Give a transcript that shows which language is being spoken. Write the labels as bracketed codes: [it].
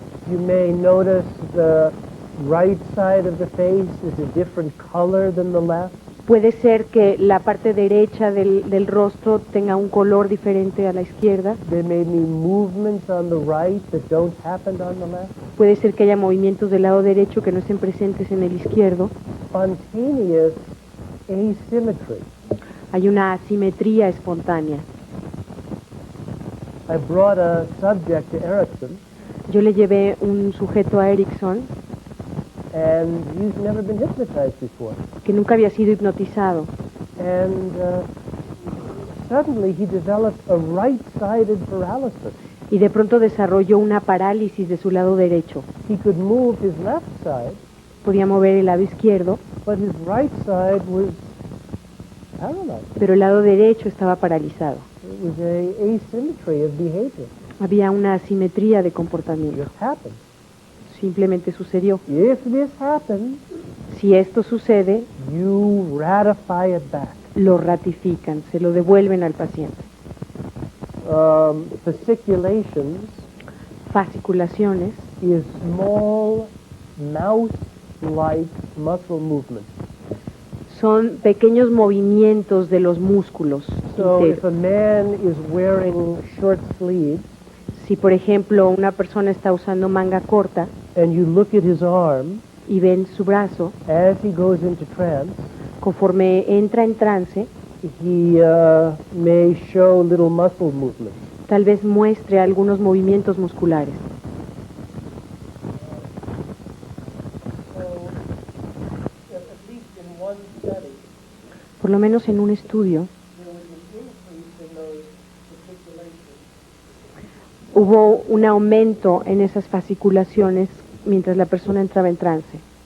[en] you may notice the right side of the face is a different color than the left. [es] puede ser que la parte derecha del rostro tenga un color diferente a la izquierda. [en] There may be movements on the right that don't happen on the left. [es] Puede ser que haya movimientos del lado derecho que no estén presentes en el izquierdo. [en] Spontaneous asymmetry. [es] Hay una asimetría espontánea. [en] I brought a subject to Erickson, [es] Yo le llevé un sujeto a Erickson [en] and he's never been hypnotized before. [es] que nunca había sido hipnotizado. [en] And suddenly he developed a right-sided paralysis. [es] Y de pronto desarrolló una parálisis de su lado derecho. [en] He could move his left side, [es] Podía mover el lado izquierdo, [en] but his right side was paralyzed. [es] pero el lado derecho estaba paralizado. [en] It was a asymmetry of behavior. [es] Había una asimetría de [en] It [es] comportamiento. [en] just happened. [es] Simplemente sucedió. [en] If this happens, [es] Si esto sucede, [en] you ratify it back. [es] lo ratifican, se lo devuelven al paciente. [en] Fasciculations [es] Fasciculaciones [en] is small mouse-like muscle movements. [es] son pequeños movimientos de los músculos [en] So if [es] internos. [en] a man is wearing short sleeves [es] Si, por ejemplo, una persona está usando manga corta [en] and you look at his arm [es] y ven su brazo, [en] as he goes into trance, [es] conforme entra en trance, [en] he may show little muscle movements. [es] tal vez muestre algunos movimientos musculares. Por lo menos en un estudio, hubo un aumento en esas fasciculaciones mientras la persona entraba en trance.